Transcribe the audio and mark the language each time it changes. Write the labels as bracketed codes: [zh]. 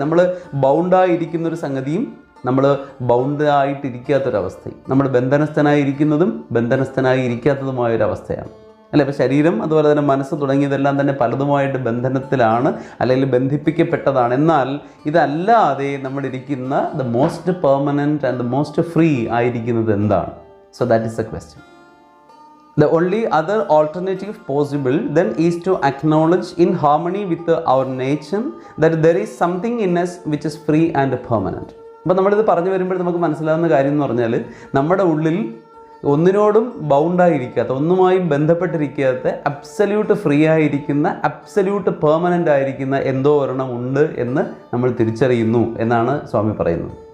[ml] നമ്മൾ ബൗണ്ടായിരിക്കുന്നൊരു സംഗതിയും നമ്മൾ ബൗണ്ടായിട്ടിരിക്കാത്തൊരവസ്ഥയും, നമ്മൾ ബന്ധനസ്ഥനായിരിക്കുന്നതും ബന്ധനസ്ഥനായി ഇരിക്കാത്തതുമായൊരവസ്ഥയാണ്, അല്ലേ? അപ്പോൾ ശരീരം അതുപോലെ തന്നെ മനസ്സ് തുടങ്ങിയതെല്ലാം തന്നെ പലതുമായിട്ട് ബന്ധനത്തിലാണ്, അല്ലെങ്കിൽ ബന്ധിപ്പിക്കപ്പെട്ടതാണ്. എന്നാൽ ഇതല്ലാതെ നമ്മളിരിക്കുന്ന [en] the most permanent and the most free [ml] ആയിരിക്കുന്നത് എന്താണ്? [en] So that is a question. The only other alternative possible then is to acknowledge in harmony with our nature that there is something in us which is free and permanent. [ml] അപ്പോൾ നമ്മളിത് പറഞ്ഞു വരുമ്പോൾ നമുക്ക് മനസ്സിലാകുന്ന കാര്യം എന്ന് പറഞ്ഞാൽ, നമ്മുടെ ഉള്ളിൽ ഒന്നിനോടും ബൗണ്ടായിരിക്കാത്ത, ഒന്നുമായും ബന്ധപ്പെട്ടിരിക്കാത്ത, അബ്സല്യൂട്ട് ഫ്രീ ആയിരിക്കുന്ന, അബ്സല്യൂട്ട് പെർമനൻ്റ് ആയിരിക്കുന്ന എന്തോ ഒരെണ്ണം ഉണ്ട് എന്ന് നമ്മൾ തിരിച്ചറിയുന്നു എന്നാണ് സ്വാമി പറയുന്നത്.